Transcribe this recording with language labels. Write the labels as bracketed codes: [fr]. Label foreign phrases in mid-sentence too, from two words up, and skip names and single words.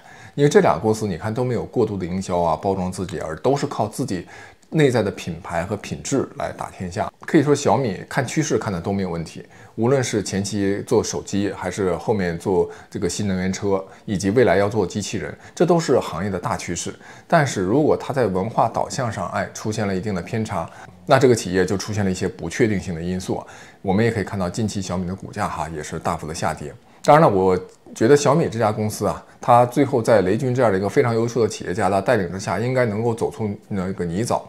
[zh] 因為這2個公司你看都沒有過度的營銷啊，包裝自己，而都是靠自己內在的品牌和品質來打天下。可以說小米看趨勢看的都沒有問題，無論是前期做手機，還是後面做這個新能源車，以及未来要做機器人，這都是行業的大趨勢。但是如果它在文化導向上出現了一定的偏差，那这個企業就出現了一些不確定性的因素。我們也可以看到近期小米的股價也是大幅的下跌。當然了，我覺得小米這家公司啊，它最後在雷軍這樣的一個非常優秀的企業家的帶領之下，應該能夠走出那個泥沼。